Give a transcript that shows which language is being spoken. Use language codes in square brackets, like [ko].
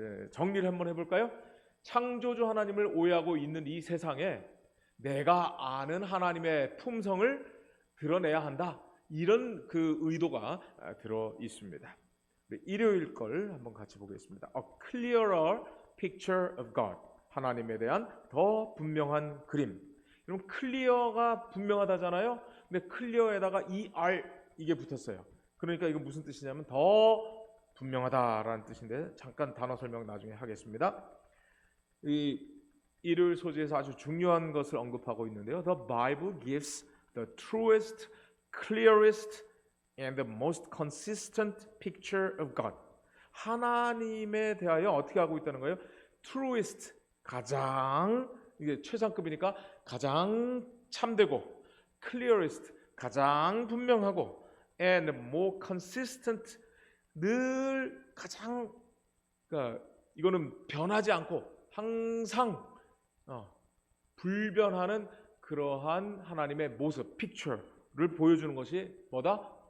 [ko] 정리를 한번 해볼까요? 창조주 하나님을 오해하고 있는 이 세상에 내가 아는 하나님의 품성을 드러내야 한다. 이런 그 의도가 들어 있습니다. 일요일 걸 한번 같이 보겠습니다. [en] A clearer picture of God. [ko] 하나님에 대한 더 분명한 그림. 여러분 클리어가 분명하다잖아요. 근데 클리어에다가 ER 이게 붙었어요. 그러니까 이거 무슨 뜻이냐면 더 분명하다라는 뜻인데 잠깐 단어 설명 나중에 하겠습니다. 이 일요일 소재에서 아주 중요한 것을 언급하고 있는데요. [en] The Bible gives the truest, clearest, and the most consistent picture of God. [ko] 하나님에 대하여 어떻게 하고 있다는 거예요? Truest, 가장 이게 최상급이니까 가장 참되고, [en] clearest, [ko] 가장 분명하고, [en] and more consistent, [ko] 늘 가장 그러니까 이거는 변하지 않고 항상 불변하는 그러한 하나님의 모습, 픽처를 보여주는 것이 뭐다?